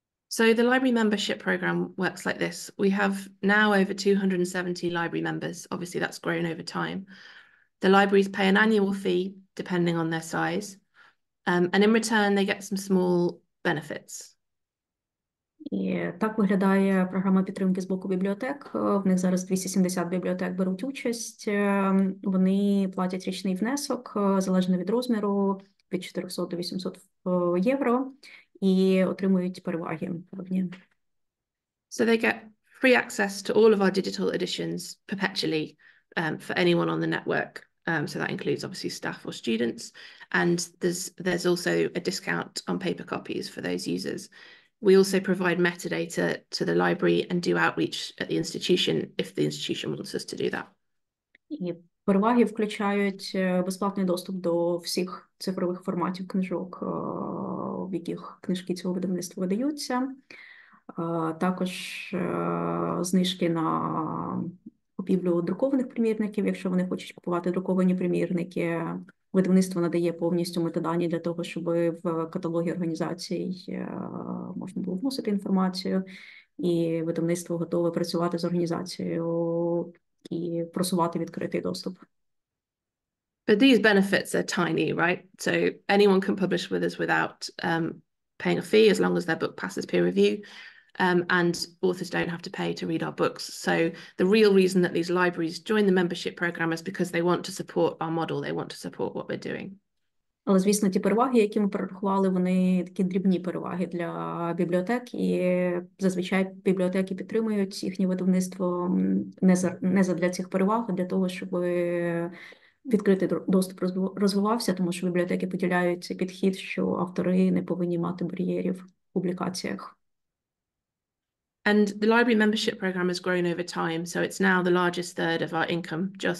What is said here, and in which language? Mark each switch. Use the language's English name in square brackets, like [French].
[English] So the library membership program works like this. We have now over 270 library members. Obviously, that's grown over time. The libraries pay an annual fee, depending on their size. And in return, they get some small benefits. [Ukrainian] І так виглядає програма підтримки з боку бібліотек. В них зараз 270 бібліотек беруть участь. Вони платять річний внесок, залежно від розміру, від 400 до 800 євро, і отримують переваги певні. [English] So they get free access to all of our digital editions perpetually for anyone on the network. So that includes obviously staff or students. And there's also a discount on paper copies for those users. We also provide metadata to the library and do outreach at the institution if the institution wants us to do that. [Ukrainian] І переваги включають безплатний доступ до всіх цифрових форматів книжок, в яких книжки цього видавництва видаються. Також знижки на купівлю друкованих примірників, якщо вони хочуть купувати друковані примірники. Видавництво надає повністю метадані для того, щоб в каталогі організацій можна було вносити інформацію, і видавництво готове працювати з організацією і просувати відкритий доступ. [English] But these benefits are tiny, right? So anyone can publish with us without paying a fee as long as their book passes peer review. And authors don't have to pay to read our books. So the real reason that these libraries join the membership program is because they want to support our model. They want to support what we're doing. [Ukrainian] Але, звісно, ті переваги, які ми перерахували, вони такі дрібні переваги для бібліотек, і зазвичай бібліотеки підтримують їхнє видавництво не задля цих переваг, а для того, щоб відкритий доступ розвивався, тому що бібліотеки поділяють цей підхід, що автори не повинні мати бар'єрів в публікаціях. [English] And the library membership program has grown over time, so it's now the largest third of our income.